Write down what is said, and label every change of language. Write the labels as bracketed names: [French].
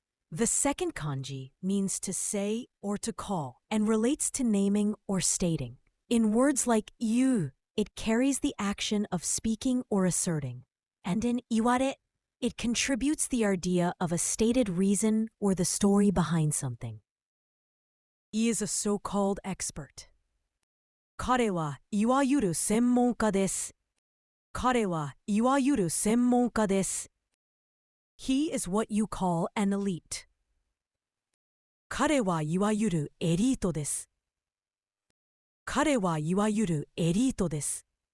[English] The second kanji means to say or to call and relates to naming or stating. In words like you, it carries the action of speaking or asserting. And in iware, it contributes the idea of a stated reason or the story behind something. He is a so-called expert. [Japanese] 彼はいわゆる専門家です。彼はいわゆる専門家です。 [English] He is what you call an elite. [Japanese] 彼はいわゆるエリートです。彼はいわゆるエリートです。